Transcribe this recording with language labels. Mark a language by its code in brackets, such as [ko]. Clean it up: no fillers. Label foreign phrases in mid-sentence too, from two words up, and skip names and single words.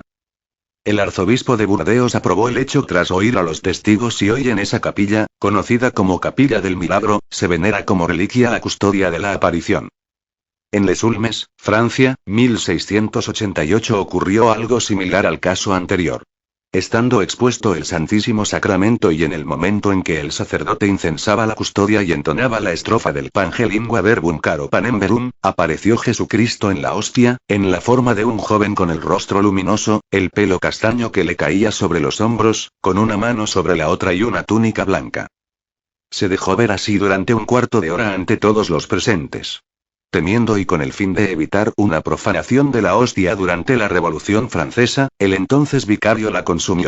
[es] El arzobispo de Burdeos aprobó el hecho tras oír a los testigos y hoy en esa capilla, conocida como Capilla del Milagro, se venera como reliquia la custodia de la aparición. En Les Ulmes, Francia, 1688 ocurrió algo similar al caso anterior. Estando expuesto el Santísimo Sacramento y en el momento en que el sacerdote incensaba la custodia y entonaba la estrofa del [la] Pange lingua verbum caro panem verum, [es] apareció Jesucristo en la hostia, en la forma de un joven con el rostro luminoso, el pelo castaño que le caía sobre los hombros, con una mano sobre la otra y una túnica blanca. Se dejó ver así durante un cuarto de hora ante todos los presentes. Temiendo y con el fin de evitar una profanación de la hostia durante la Revolución Francesa, el entonces vicario la consumió.